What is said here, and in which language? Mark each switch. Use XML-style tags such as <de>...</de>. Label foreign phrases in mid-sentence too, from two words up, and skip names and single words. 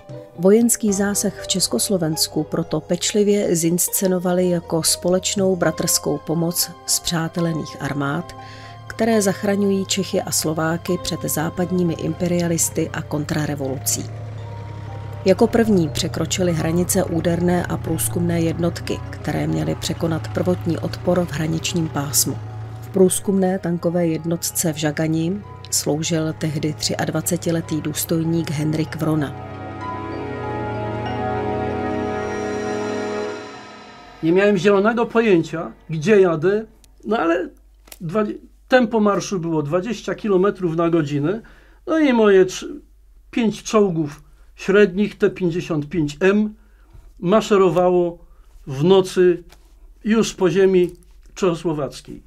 <cs>Vojenský zásah v Československu proto pečlivě zinscenovali jako společnou bratrskou pomoc spřátelených armád, které zachraňují Čechy a Slováky před západními imperialisty a kontrarevolucí. Jako první překročili hranice úderné a průzkumné jednotky, které měly překonat prvotní odpor v hraničním pásmu. V průzkumné tankové jednotce v Žagani sloužil tehdy 23letý důstojník Henryk Vrona.</cs> <pl>Nie miałem zielonego pojęcia, gdzie jadę, no ale tempo marszu było 20 km na godzinę, no i moje 5 czołgów średnich T-55M maszerowało w nocy już po ziemi czechosłowackiej.</pl>